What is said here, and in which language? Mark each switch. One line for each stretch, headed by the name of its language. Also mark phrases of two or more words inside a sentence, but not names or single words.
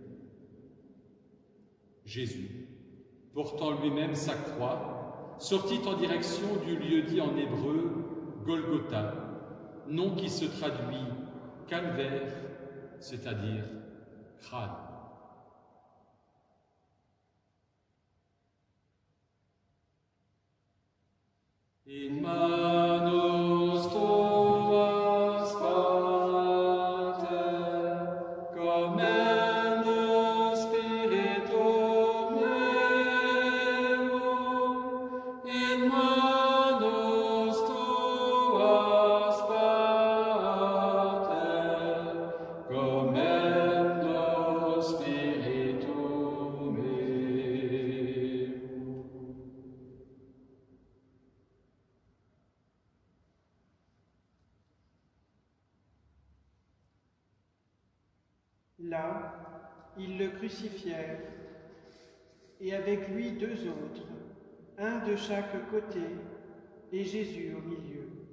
French: Jésus, portant lui-même sa croix, sortit en direction du lieu dit en hébreu Golgotha, nom qui se traduit calvaire, c'est-à-dire crâne.
Latin: In manus tuas, Pater, commendo spiritum meum, in manus tuas, Pater, commendo spiritum meum.
French: Là, ils le crucifièrent, et avec lui deux autres, un de chaque côté, et Jésus au milieu.